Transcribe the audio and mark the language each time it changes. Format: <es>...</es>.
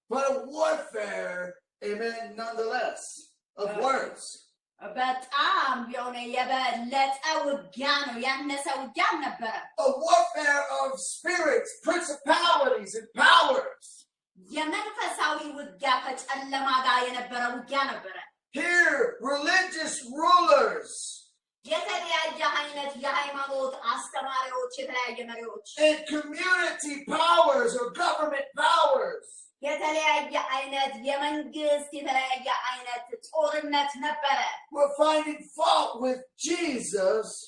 <en>But a warfare, amen, nonetheless, of words.</en> <am>በጣም የሆነ የበለጠ ውጊያ ነው ያነሰ ውጊያ ነበረ</am> <en>A warfare of spirits, principalities, and powers.</en> <am>የመንፈሳዊ ውጊያ ከጨለማ ጋር የነበረ ውጊያ ነበረ</am> <en>Here, religious rulers.</en> <am>የተለያየ አይነት የሃይማኖት አስተማሪዎች የተለያየ መሪዎች</am> <en>And community powers or government powers.</en> <am>የተለያየ አይነት የመንግስት የተለያየ አይነት ጦርነት ነበረ</am> <en>We're finding fault with Jesus.</en>